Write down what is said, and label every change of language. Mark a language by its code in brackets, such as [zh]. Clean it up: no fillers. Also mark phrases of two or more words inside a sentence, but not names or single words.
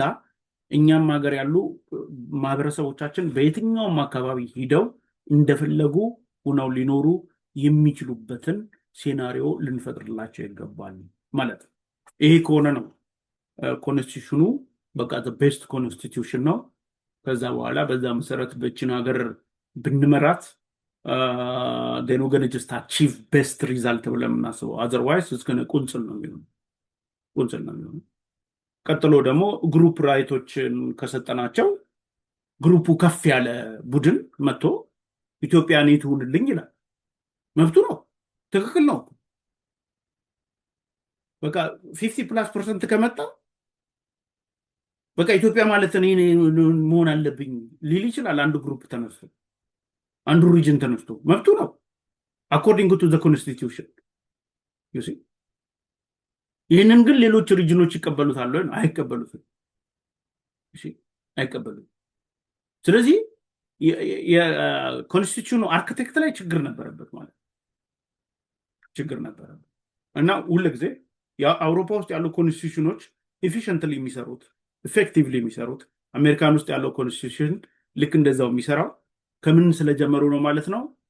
[am] እኛም ሀገር ያሉ ማህበረሰቦቻችን በየትኛውም አካባቢ ሂደው እንደፈለጉ ሆነው ሊኖሩ የሚችሉበትን ሴናሪዮ ልንፈጥርላቸው ይገባል ማለት ነው። ይሄ ከሆነ ነው ኮንስቲቱሽኑ በቃ [en] best constitution [am] ነው። ከዛ በኋላ በዛ መሰረት በችን ሀገር ብንመራት [en] then we're going to just achieve best result [am] ብለን የምናስበው። [en] otherwise it's going to [am] ቁንጽል ነው የሚሆነው። ቀጥሎ ደግሞ [en] group rights [am] ከሰጠናቸው ግሩፑ ከፍ ያለ ቡድን መጥቶ ኢትዮጵያን ይትውልልኝ ይላል። መብቱ ነው፣ ትክክል ነው። በቃ 50+% ከመጣ በቃ ኢትዮጵያ ማለት እኔ መሆን አለብኝ ሊል ይችላል። አንዱ ግሩፕ ተነስቶ አንዱ ሪጅን ተነስቶ መብቱ ነው [en] according to the constitution you see። [am] ይህንን ግን ሌሎች ሪጅኖች ይቀበሉታል ወይ? አይቀበሉትም። እሺ አይቀበሉትም። ስለዚህ የኮንስቲቱሽኑ አርኪቴክት ላይ ችግር ነበረበት ማለት ችግር ነበረበት እና ሁልጊዜ የአውሮፓ ውስጥ ያሉ ኮንስቲቱሽኖች ኤፊሽንትሊ የሚሰሩት ኢፌክቲቭሊ የሚሰሩት አሜሪካን ውስጥ ያለው ኮንስቲቱሽን ልክ እንደዛው የሚሰራው ከምን ስለጀመሩ ነው ማለት ነው።